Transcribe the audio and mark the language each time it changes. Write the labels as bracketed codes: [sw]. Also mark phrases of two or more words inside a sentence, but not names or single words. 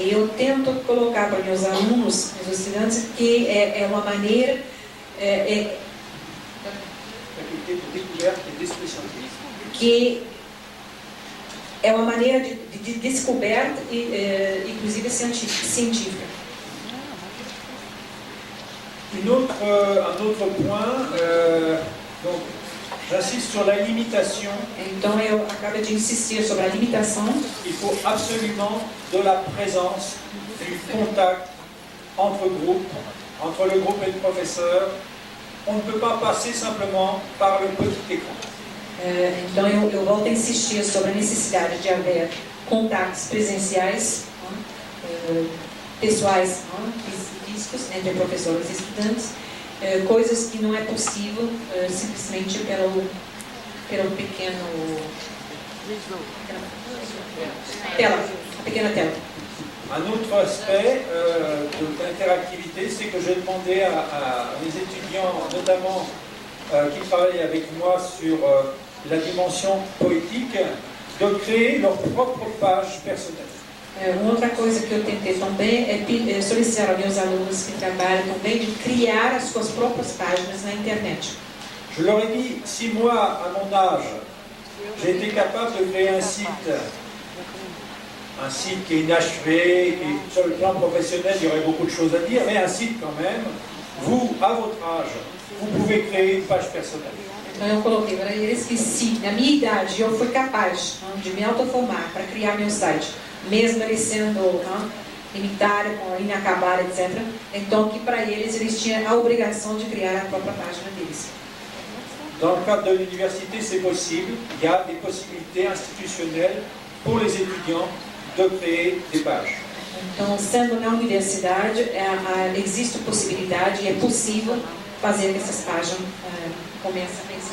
[pt] E eu tento colocar para meus alunos, meus estudantes, que é uma maneira [fr] Faculté de découverte et d'esprit scientifique. [pt] que é uma maneira de descoberta, inclusive científica. [fr] Un autre point, donc j'insiste sur la limitation. [pt] Então eu acabo de insistir sobre a limitação. [fr] Il faut absolument de la présence, du contact entre groupes, entre le groupe et le professeur. On ne peut pas passer simplement par le petit écran. [pt] Então eu volto a insistir sobre a necessidade de haver contatos presenciais, pessoais, físicos, entre professores e estudantes, coisas que não é possível simplesmente pelo pequeno pequena tela. [fr] Un autre aspect de l'interactivité, c'est que j'ai demandé à mes étudiants, notamment qui travaillent avec moi sur la dimension poétique, de créer leur propre page personnelle. [pt] Uma outra coisa que eu tentei também é solicitar aos meus alunos que trabalham também de criar as suas próprias páginas na internet. [fr] Je leur ai dit, si moi, à mon âge, j'ai été capable de créer un site qui est inachevé, et sur le plan professionnel, il y aurait beaucoup de choses à dire, mais un site quand même, vous, à votre âge, vous pouvez créer une page personnelle. [pt] Então eu coloquei para eles que se na minha idade eu fui capaz de me autoformar para criar meu site, mesmo ele sendo limitado, inacabado, etc. Então que para eles tinham a obrigação de criar a própria página deles. [fr] Dans le cadre de l'université, c'est possible. Il y a des possibilités institutionnelles pour les étudiants de créer des pages. [pt] Então, sendo na universidade, existe possibilidade e é possível fazer que essas páginas comecem a existir.